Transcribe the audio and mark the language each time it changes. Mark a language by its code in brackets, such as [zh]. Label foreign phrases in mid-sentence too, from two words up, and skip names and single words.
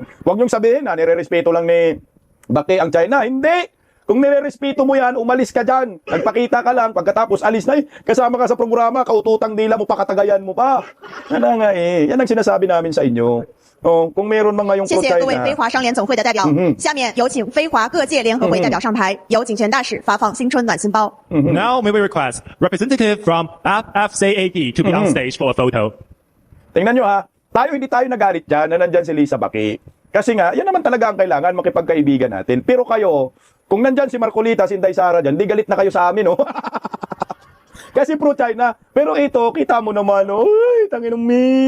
[tl] Huwag niyong sabihin na nire-respeto lang ni Baki ang China. Hindi. Kung nire-respeto mo yan, umalis ka dyan. Nagpakita ka lang, pagkatapos alis na kasama ka sa programa, kaututang dila mo pa, katagayan mo pa. Yan na nga eh. Yan ang sinasabi namin sa inyo. Oh, kung meron mga yung [zh] 谢谢各位 [tl] pro-China. [zh] 非华商联总会的代表。下面有请非华各界联合会代表上台，由景泉大使发放新春暖心包。 [en] Now, may we request representative from FFCAD to be on stage for a photo. [tl] Tingnan nyo ha, hindi tayo nagalit dyan na nandyan si Lisa Baki. Kasi nga, yan naman talaga ang kailangan, makipagkaibigan natin. Pero kayo, kung nandyan si Marcolita, si Inday Sara dyan, di galit na kayo sa amin, oh. Kasi pro-China. Pero ito, kita mo naman, oh, uy, tanginong min.